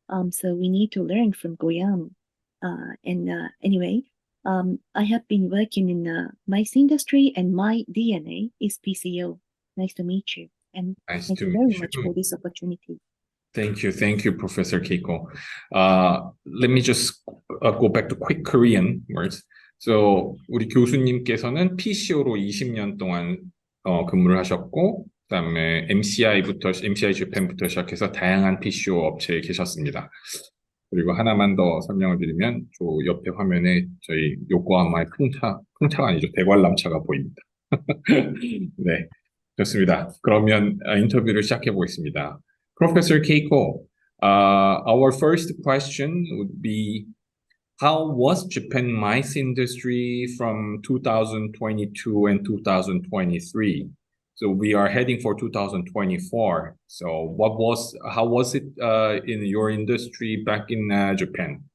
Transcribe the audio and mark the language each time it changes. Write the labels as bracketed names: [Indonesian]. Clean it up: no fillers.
[English] So we need to learn from Goyam. Anyway, I have been working in the MICE industry, and my DNA is PCO. Nice to meet you. And thank you very much for this opportunity. Thank you, Professor Keiko. Let me just go back to quick Korean words. [Korean] So, 우리 교수님께서는 PCO로 20년 동안 근무를 하셨고, 그다음에 MCI 재팬부터 시작해서 다양한 PCO 업체에 계셨습니다. 그리고 하나만 더 설명을 드리면, 저 옆에 화면에 저희 요코하마의 풍차가 아니죠, 대관람차가 보입니다. 네, 좋습니다. 그러면 인터뷰를 시작해 보겠습니다. [English] Professor Keiko, our first question would be, how was Japan MICE industry from 2022 and 2023? So we are heading for 2024. So how was it in your industry back in Japan?